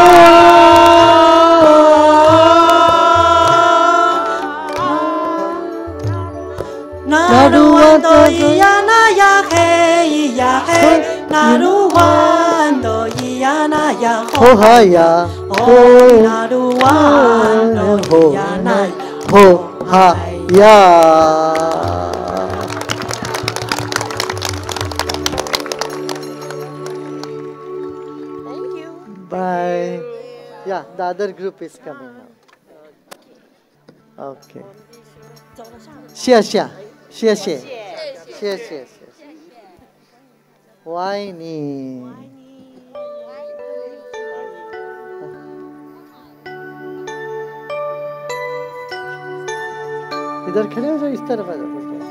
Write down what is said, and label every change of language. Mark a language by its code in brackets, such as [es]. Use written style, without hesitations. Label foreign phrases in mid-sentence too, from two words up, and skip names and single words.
[en] 那鲁湾都咿呀那呀嘿咿呀嘿，那鲁湾都咿呀那呀吼哈呀吼，那鲁湾都咿呀那呀吼哈呀。 Thank you. Bye. Yeah, the other group is coming now. Okay. 谢谢。 [zh] 我爱你。 [hi] इधर खड़े हो जाओ, इस तरफ आ जाओ।